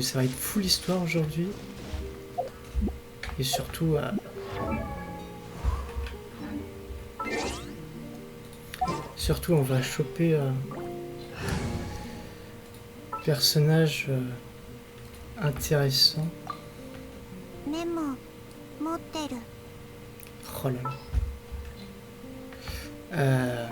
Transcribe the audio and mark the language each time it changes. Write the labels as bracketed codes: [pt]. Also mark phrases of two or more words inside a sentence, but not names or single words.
[fr] Ça va être full histoire aujourd'hui. Et surtout... Surtout, on va choper personnage intéressant. [ja] メモ持ってる。 [fr] Oh là là.